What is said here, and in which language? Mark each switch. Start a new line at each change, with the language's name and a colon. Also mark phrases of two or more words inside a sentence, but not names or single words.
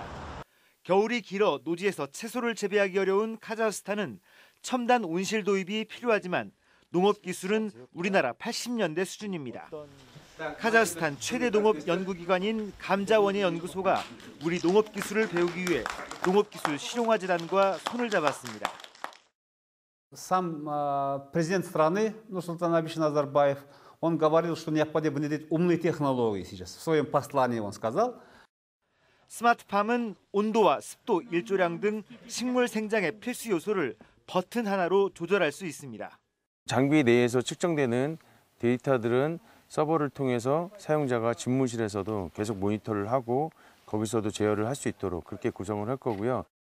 Korean: 겨울이 길어 노지에서 채소를 재배하기 어려운 카자흐스탄은 첨단 온실 도입이 필요하지만 농업 기술은 우리나라 80년대 수준입니다. 카자흐스탄 최대 농업 연구기관인 감자원예 연구소가 우리 농업 기술을 배우기 위해 농업기술 실용화 재단과 손을 잡았습니다.
Russian: Сам президент страны Нурсултан Абишевич Назарбаев, он говорил, что необходимо внедрить умные технологии сейчас. В своем послании он сказал.
Korean: 스마트팜은 온도와 습도, 일조량 등 식물 생장의 필수 요소를 버튼 하나로 조절할 수 있습니다. 장비 내에서 측정되는 데이터들은 서버를 통해서 사용자가 집무실에서도 계속 모니터를 하고 거기서도 제어를 할 수 있도록 그렇게 구성을 할 거고요.